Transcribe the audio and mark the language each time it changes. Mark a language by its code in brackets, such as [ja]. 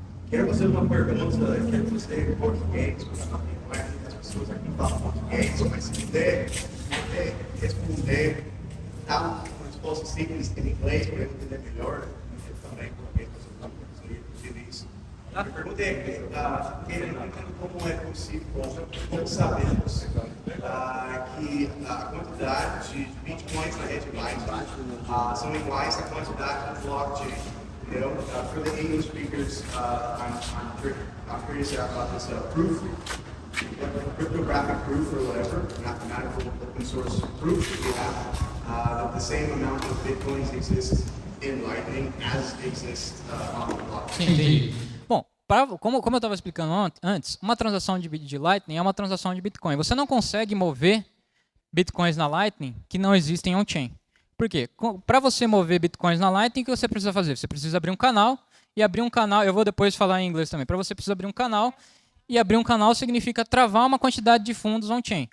[pt] Quero fazer uma pergunta, quero que você em português, porque não é que as pessoas aqui falam português, mas se puder responder, dá uma resposta simples em inglês para eu entender melhor, eu também, porque eu gostaria de entender isso. A pergunta é, querendo como é possível, como sabemos que a quantidade de bitcoins na rede Lightning são iguais à quantidade de blockchain. [en] You know, for the English speakers, I'm curious about this proof, cryptographic proof or whatever, mathematical open source proof we have that the same amount of bitcoins exists in Lightning as exists on the blockchain. [pt] Entendi. Bom, como eu estava explicando antes, uma transação de Lightning é uma transação de Bitcoin. Você não consegue mover bitcoins na Lightning que não existem on-chain. Por quê? Para você mover bitcoins na Lightning, o que você precisa fazer? Você precisa abrir um canal, e abrir um canal, eu vou depois falar em inglês também, para você precisa abrir um canal, e abrir um canal significa travar uma quantidade de fundos on-chain.